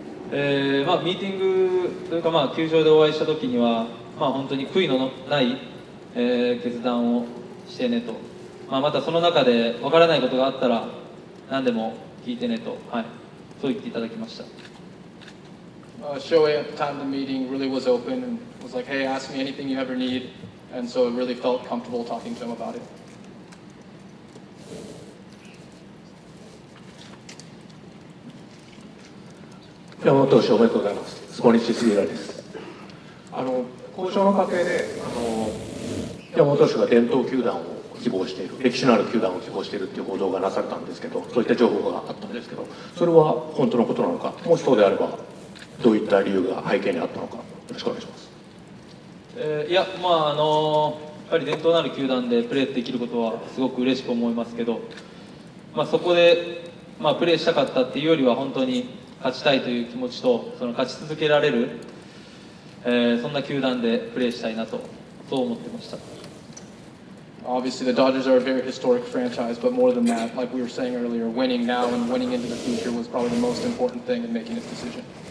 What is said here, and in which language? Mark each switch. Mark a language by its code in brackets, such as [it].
[ja] ミーティングというか、球場でお会いしたときには、本当に悔いのない、決断をしてねと、またその中でわからないことがあったら何でも聞いてねと、そう言っていただきました。 [en] Shohei at the time of the meeting really was open and was like, hey, ask me anything you ever need. And so it really felt comfortable talking to him about it. [ja] 山本投手おめでとうございます。スポニッチ杉浦です。交渉の過程で山本投手が伝統球団を希望している、歴史のある球団を希望しているという報道がなされたんですけど、そういった情報があったんですけど、それは本当のことなのか、もしそうであればどういった理由が背景にあったのか、よろしくお願いします。いや、やっぱり伝統のある球団でプレーできることはすごく嬉しく思いますけど、そこで、プレーしたかったっていうよりは本当に勝ちたいという気持ちと、その勝ち続けられる、そんな球団でプレーしたいなと、そう思ってました。 [en] Obviously, the Dodgers are a very historic franchise, but more than that, like we were saying earlier, winning now and winning into the future was probably the most important thing in making this decision.